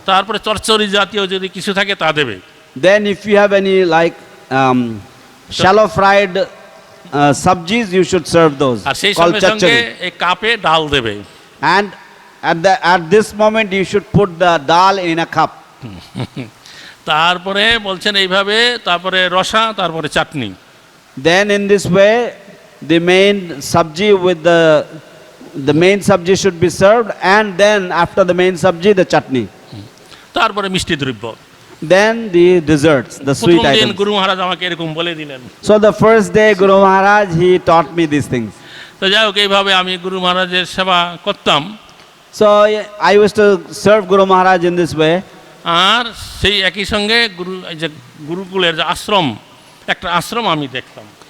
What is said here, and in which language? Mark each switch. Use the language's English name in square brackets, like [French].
[Bangla] তারপরে চচ্চড়ি জাতীয় যদি কিছু থাকে তা দেবে। [English] Then if you have any like shallow fried sabjis, you should serve those. [Bangla] আর সেই [English] Called [Bangla] সঙ্গে সঙ্গে [English] chachari. [Bangla] এই কাপে ডাল দেবে। [English] And at this moment you should put the dal in a cup. [Bangla] তারপরে বলছেন এইভাবে, তারপরে রসা, তারপরে চাটনি। [English] Then in this way the main sabji with the main sabji should be served, and then after the main sabji the chutney. [Bangla] তারপরে মিষ্টি দ্রব্য। [English] Then the desserts, the sweet [Bangla] প্রথম দিন [English] items. [Bangla] গুরু মহারাজ আমাকে এরকম বলে দিলেন। [English] So the first day Guru Maharaj, he taught me these things. [Bangla] তো যাই হোক এইভাবে আমি গুরু মহারাজের সেবা করতাম। [English] So I used to serve Guru Maharaj in this way. [Bangla] আর সেই একই সঙ্গে এই যে গুরুকুলের যে আশ্রম, একটা আশ্রম আমি দেখতাম।